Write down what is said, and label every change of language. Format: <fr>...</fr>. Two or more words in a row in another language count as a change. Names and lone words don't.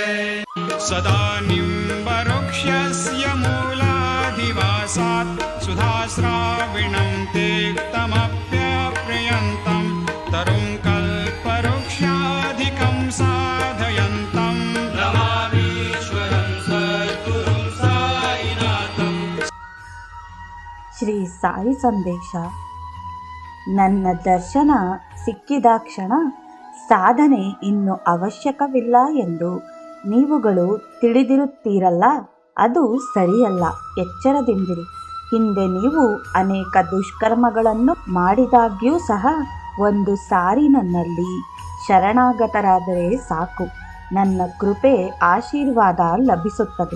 <sa>सदा निम्बवृक्षस्य मूलाधिवासात् सुधाश्राविणं तीक्तमप्यप्रियन्तं तरुं कल्पवृक्षाधिकं साधयन्तं नमामीश्वरं सद्गुरुं साईनाथं।</sa> <kn>ಶ್ರೀ ಸಾಯಿ ಸಂದೇಶ. ನನ್ನ ದರ್ಶನ ಸಿಕ್ಕಿದಾಕ್ಷಣ ಸಾಧನೆ ಇನ್ನು ಅವಶ್ಯಕವಿಲ್ಲ ಎಂದು ನೀವುಗಳು ತಿಳಿದಿರುತ್ತೀರಲ್ಲ, ಅದು ಸರಿಯಲ್ಲ. ಎಚ್ಚರದಿಂದಿರಿ. ಹಿಂದೆ ನೀವು ಅನೇಕ ದುಷ್ಕರ್ಮಗಳನ್ನು ಮಾಡಿದಾಗ್ಯೂ ಸಹ ಒಂದು ಸಾರಿ ನನ್ನಲ್ಲಿ ಶರಣಾಗತರಾದರೆ ಸಾಕು, ನನ್ನ ಕೃಪೆ ಆಶೀರ್ವಾದ ಲಭಿಸುತ್ತದೆ.</kn>